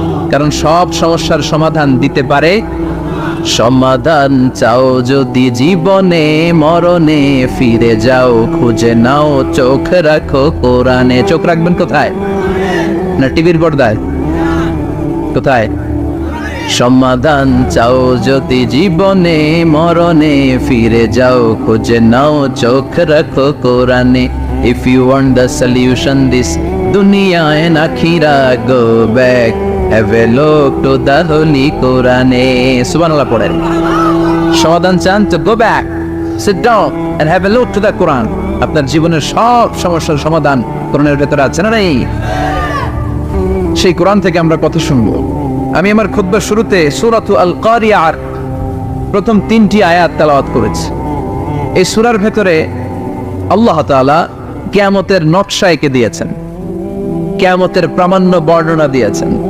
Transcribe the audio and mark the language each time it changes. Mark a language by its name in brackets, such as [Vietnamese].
[Bangla] কারণ সব সমস্যার সমাধান দিতে পারে। সমাধান চাও যদি জীবনে, মরণে ফিরে যাও, খুঁজে নাও, চোখ রাখো কোরআনে। চোখ রাখবেন কোথায়? না টিভির পর্দায়? কোথায়? সমাধান চাও যদি জীবনে, মরণে ফিরে যাও, খুঁজে নাও, চোখ রাখো কোরআনে। [English] If you want the solution this dunya and akhira, go back, have a look to the holy Quran. [Bangla] Subhanallah পড়েন। সমাধান চান তো [English] go back, sit down and have a look to the Quran. [Bangla] আপনার জীবনের সব সমস্যার সমাধান কোরআনের ভেতরে আছে না নাই? সেই কোরআন থেকে আমরা কথা শুনবো। আমি আমার খুতবার শুরুতে সূরাতুল আল কারিয়ার প্রথম 3টি আয়াত তেলাওয়াত করেছি। এই সূরার ভেতরে আল্লাহ তাআলা কিয়ামতের নকশা এঁকে দিয়েছেন, কিয়ামতের প্রামাণ্য বর্ণনা দিয়েছেন।